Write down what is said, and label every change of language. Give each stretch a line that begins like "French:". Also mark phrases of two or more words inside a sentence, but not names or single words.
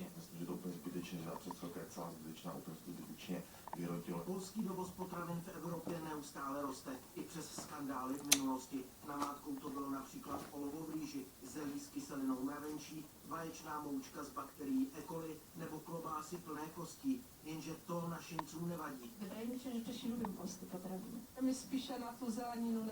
Czech: Myslím, že to úplně zbytečně, že ta představka je celá zbytečná, úplně zbytečně vyrodila. Polský dovoz potravin v Evropě neustále roste, i přes skandály v minulosti. Namátkou to bylo například olovo v rýži, zelí s kyselinou mravenčí, vaječná moučka z bakterií E. coli nebo klobásy plné kostí. Jenže to našim nevadí.
Polish: Wydaje mi się, że Czesi lubią polskie potrawiny.
Czech: Tam jest spíše na tu zeleninu nebo